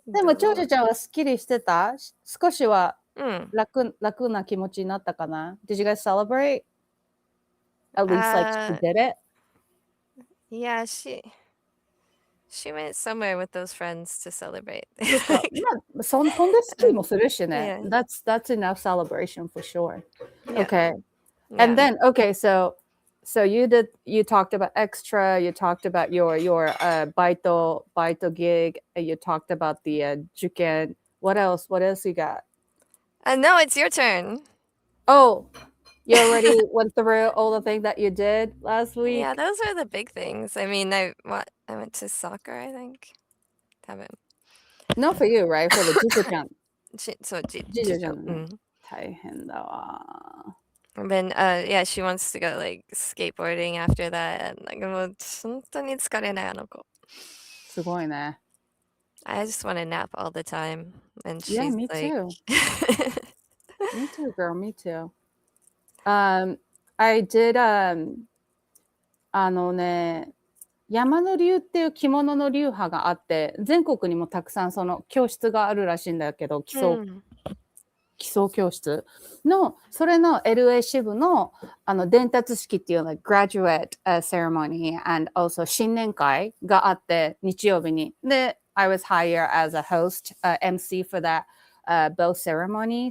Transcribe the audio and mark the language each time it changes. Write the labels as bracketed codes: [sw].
[ja] でも長女ちゃんはすっきりしてた？少しはうん。楽な気持ちになったかな？ [en] Did you guys celebrate? At least like she did it? Yeah, she went somewhere with those friends to celebrate. [ja] そっか。まあ、そんでスキーもするしね。 [en] Yeah. That's enough celebration for sure. Yeah. Okay. Yeah. And then, okay, so you talked about extra, you talked about your baito gig, and you talked about the juken. What else you got? No, it's your turn. Oh, you already went through all the things that you did last week? Yeah, those are the big things. I mean, I went to soccer, I think. Haven't. Not for you, right? For the Jijo-chan. [ja] そう、 Jijo-chan ね。大変だわ。 [en] And then, yeah, she wants to go like skateboarding after that. And like, [ja] もう本当に疲れない、あの子。すごいね。 [en] I just want to nap all the time. And Yeah, she's me like, too. Me too, girl. Me too. [ja] I did, 山の流っていう着物の流派があって、全国にもたくさんその教室があるらしいんだけど、基礎教室の、それの LA 支部の伝達式っていうのは [en] graduate ceremony and also [ja] 新年会があって、日曜日に。で、 [en] I was hired as a host, MC for that both ceremony.